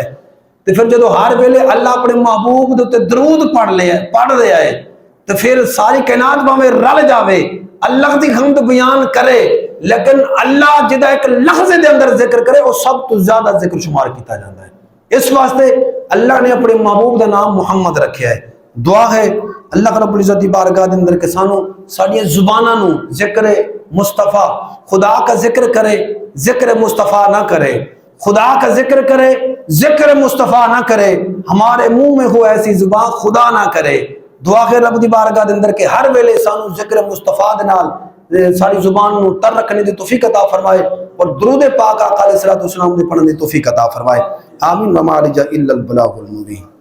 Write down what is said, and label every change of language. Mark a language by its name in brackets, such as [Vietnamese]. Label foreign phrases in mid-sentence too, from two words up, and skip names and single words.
[Punjabi] تو پھر جدو ہر ویلے اللہ اپنے محبوب دے تے درود پڑھ رہا ہے تو پھر ساری کائنات باویں رل جاوے اللہ دی حمد بیان کرے، لیکن اللہ جدا ایک لحظے دے اندر ذکر کرے وہ سب تو زیادہ ذکر شمار کیتا جاتا ہے. اس واسطے اللہ نے اپنے محبوب دا نام محمد رکھیا ہے. دعا ہے اللہ رب العزت دی بارگاہ دے اندر کہ سانو ساڈی زباناں نو [Urdu] ذکر مصطفیٰ خدا کا ذکر کرے، ذکر مصطفیٰ نہ کرے، خدا کا ذکر کرے، ذکر مصطفیٰ نہ کرے، ہمارے منہ میں ہو ایسی زبان خدا نہ کرے. [Punjabi] دعا ہے رب دی بارگاہ دے اندر کہ ہر ویلے سانو ذکر مصطفیٰ دے نال ساری زبان نو تر رکھنے دی توفیق عطا فرمائے اور درود پاک آقا [Arabic] علیہ الصلوۃ والسلام [Punjabi] دے پڑھنے دی توفیق عطا فرمائے. آمین. [Arabic] وما علینا الا البلاغ المبین.